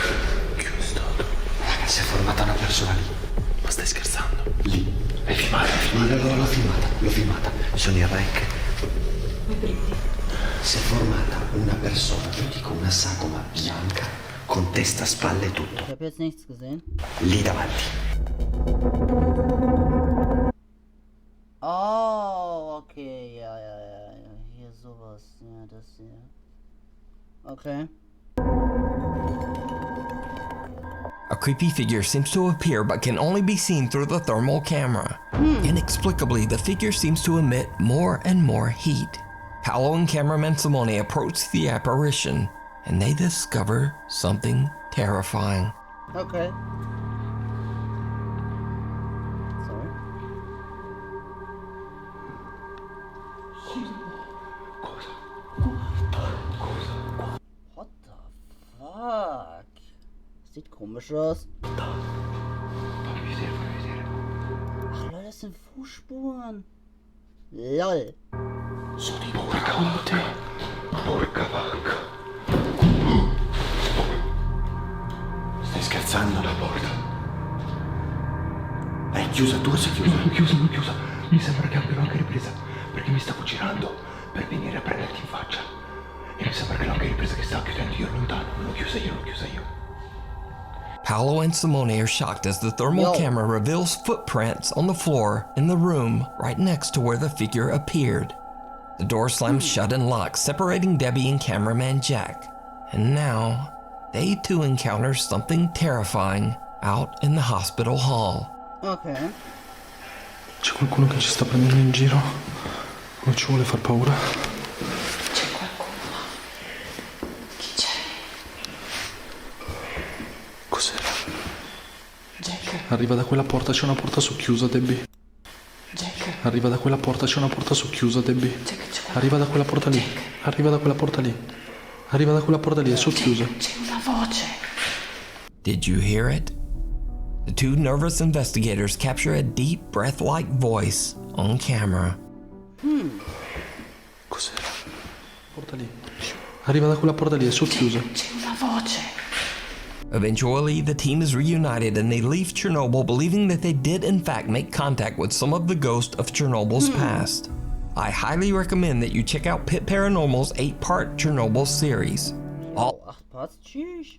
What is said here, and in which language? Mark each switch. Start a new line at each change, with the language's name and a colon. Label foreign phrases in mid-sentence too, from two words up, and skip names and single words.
Italian: Raga, si è formata una persona lì. Ma stai scherzando? Lì. L'hai filmata? L'ho filmata. Sono in rec. Si è formata una persona, io dico una sagoma bianca, con testa, spalle e tutto.
German: Ich habe jetzt nichts gesehen.
Italian: Lì davanti.
German: Oh, okay, ja. Hier sowas. Ja, das hier. Okay.
English: A creepy figure seems to appear but can only be seen through the thermal camera. Inexplicably, the figure seems to emit more and more heat. Paolo and cameraman Simone approach the apparition, and they discover something terrifying. Okay. Sorry. What the fuck?
German: Sieht komisch aus.
Italian: Fammi vedere.
German: Ach Leute, das sind Fußspuren. LOL.
Italian: Sono di porca vacca. Stai scherzando? La porta. È chiusa, tu sei chiusa? Non chiusa. Mi sembra che abbiano anche ripresa, perché mi stavo girando per venire a prenderti in faccia. E mi sembra che l'ho anche ripresa che stava chiudendo io lontano. Non l'ho chiusa io.
English: Paolo and Simone are shocked as the thermal camera reveals footprints on the floor in the room right next to where the figure appeared. The door slams shut and locks, separating Debbie and cameraman Jack. And now, they too encounter something terrifying out in the hospital hall. Okay.
Italian: C'è qualcuno che ci sta prendendo in giro? Non ci vuole far paura? C'è qualcuno. Chi c'è? Cos'era? Jack. Arriva da quella porta, c'è una porta socchiusa, Debbie. Jack. Arriva da quella porta, c'è una porta socchiusa, Debbie. Jack, c'è Arriva da quella porta lì. Arriva da quella porta lì, è socchiusa. C'è una voce.
English: Did you hear it? The two nervous investigators capture a deep breath-like voice on camera.
Italian: Cos'era? Porta lì. Arriva da quella porta lì, è socchiusa. C'è una voce.
English: Eventually, the team is reunited and they leave Chernobyl believing that they did in fact make contact with some of the ghosts of Chernobyl's past. I highly recommend that you check out Pit Paranormal's 8-part Chernobyl series. All 8 Parts? Tschüss.